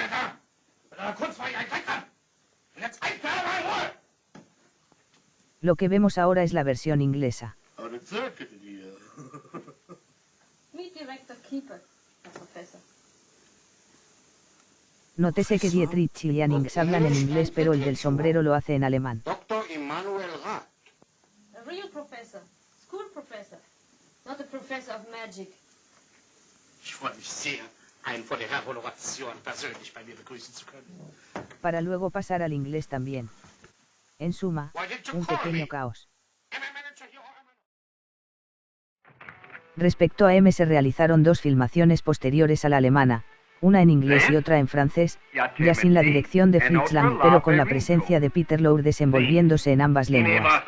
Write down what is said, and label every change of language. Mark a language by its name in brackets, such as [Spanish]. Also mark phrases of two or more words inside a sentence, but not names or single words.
[Spanish] Lo que vemos ahora es la versión inglesa. Nótese que Dietrich y Jannings hablan en inglés, pero el del sombrero lo hace en alemán. [English] Dr. Immanuel Rath. A real professor, school professor, not a professor of magic. [German] Ich freue mich sehr, einen von der Honoration persönlich bei mir begrüßen zu können. [Spanish] Para luego pasar al inglés también. En suma, un pequeño caos. Respecto a M, se realizaron dos filmaciones posteriores a la alemana, una en inglés y otra en francés, ya sin la dirección de Fritz Lang, pero con la presencia de Peter Lorre desenvolviéndose en ambas lenguas.